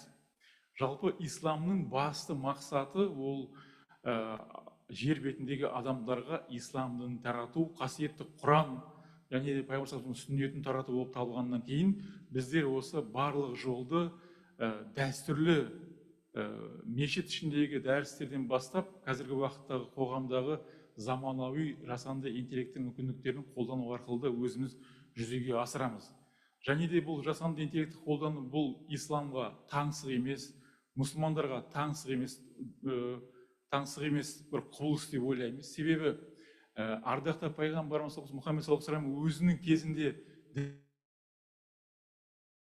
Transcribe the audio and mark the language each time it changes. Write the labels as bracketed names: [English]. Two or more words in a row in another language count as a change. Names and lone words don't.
[Kazakh] Жалпы исламның басты мақсаты ол жер бетіндегі адамдарға ислам дінін тарату, қасиетті Құран және пайғамбар сүннетін тарату болып табылғаннан кейін біздер осы барлық жолды дәстүрлі мешіт ішіндегі дәрістерден бастап қазіргі уақыттағы қоғамдағы заманауи жасанды интеллекттің мүмкіндіктерін қолдану арқылы өзіміз жүзеге асырамыз. Және де бұл жасанды интеллектті қолдану бұл исламға таңсық емес, мұсылмандарға таңсық емес бір құбылыс деп ойлаймыз. Себебі ардақты пайғамбарымыз Мұхаммед [Arabic] صلى الله عليه وسلم [Kazakh] өзінің кезінде